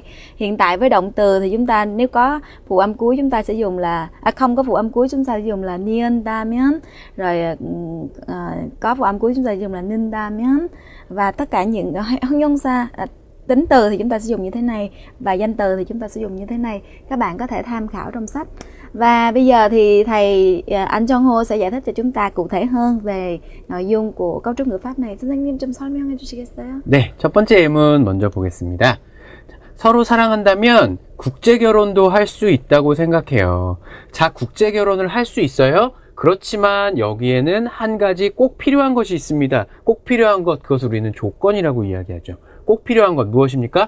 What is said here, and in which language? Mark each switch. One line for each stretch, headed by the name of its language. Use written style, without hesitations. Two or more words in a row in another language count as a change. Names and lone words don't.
Vietnamese: Hiện tại với động từ thì chúng ta nếu có phụ âm cuối chúng ta sẽ dùng là không có phụ âm cuối chúng ta sẽ dùng là ni은다면, rồi có phụ âm cuối chúng ta sẽ dùng là 는다면, và tất cả những 형용사 tính từ thì chúng ta sẽ dùng như thế này và danh từ thì chúng ta sẽ dùng như thế này. Các bạn có thể tham khảo trong sách. Và bây giờ thì thầy Anh Jong Ho sẽ giải thích cho chúng ta cụ thể hơn về nội dung của cấu trúc ngữ pháp này.
Korean: 선생님 좀 설명해 주시겠어요? 네, 첫 번째 예문 먼저 보겠습니다. 서로 사랑한다면 국제 결혼도 할 수 있다고 생각해요. 자, 국제 결혼을 할 수 있어요. 그렇지만 여기에는 한 가지 꼭 필요한 것이 있습니다. 꼭 필요한 것, 그것을 우리는 조건이라고 이야기하죠. 꼭 필요한 것 무엇입니까?